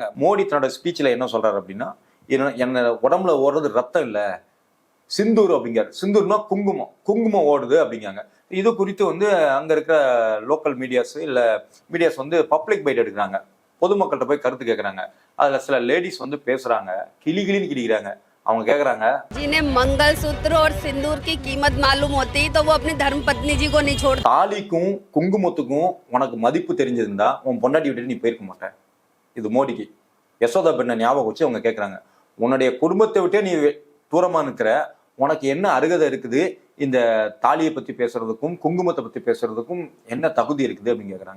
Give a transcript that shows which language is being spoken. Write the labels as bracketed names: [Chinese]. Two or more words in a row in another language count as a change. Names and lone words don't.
[Tamil] மோடி தன்னோட ஸ்பீச்ல என்ன சொல்றாரு அப்படின்னா, என்ன உடம்புல ஓடுறது ரத்தம் இல்ல, சிந்தூர் அப்படிங்கிறார். சிந்தூர்னா குங்குமம் ஓடுது அப்படிங்காங்க. இது குறித்து வந்து அங்க இருக்கிற [English] local medias [Tamil] இல்ல மீடியாஸ் வந்து [English] public bite [Tamil] எடுக்கிறாங்க, பொதுமக்கள்கிட்ட போய் கருத்து கேட்கறாங்க. அதுல சில லேடிஸ் வந்து பேசுறாங்க, கிளிகிளின்னு கிளிக்கிறாங்க. அவங்க கேக்குறாங்க, [Hindi] जिन्हें मंगलसूत्र और सिंदूर की कीमत मालूम होती तो वो अपनी धर्म पत्नी जी को नहीं छोड़ते। [Tamil] தாலிக்கும் குங்குமத்துக்கும் உனக்கு மதிப்பு தெரிஞ்சிருந்தா உன் பொண்டாட்டி விட்டுட்டு நீ போயிருக்க மாட்டேன். இது மோடிக்கு யசோதா பெண்ணை ஞாபகம் வச்சு அவங்க கேட்குறாங்க, உன்னுடைய குடும்பத்தை விட்டே நீ தூரமா நிற்கிற, உனக்கு என்ன அருகதை இருக்குது இந்த தாலியை பத்தி பேசுறதுக்கும் குங்குமத்தை பத்தி பேசுறதுக்கும் என்ன தகுதி இருக்குது அப்படின்னு கேட்குறாங்க.